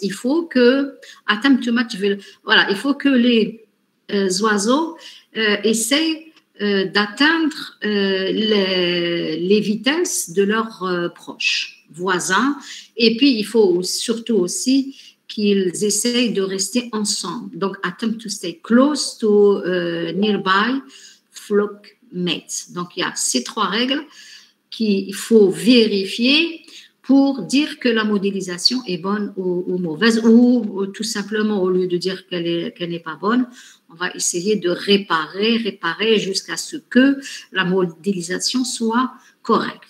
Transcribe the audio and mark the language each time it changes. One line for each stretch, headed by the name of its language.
French: Il faut que
English: attempt to match,
French: voilà, il faut que les oiseaux essayent d'atteindre les vitesses de leurs proches voisins. Et puis, il faut surtout aussi qu'ils essayent de rester ensemble.
English: Donc, attempt to stay close to nearby flock mates.
French: Donc, il y a ces 3 règles qu'il faut vérifier pour dire que la modélisation est bonne ou mauvaise, ou tout simplement, au lieu de dire qu'elle n'est pas bonne, on va essayer de réparer jusqu'à ce que la modélisation soit correct.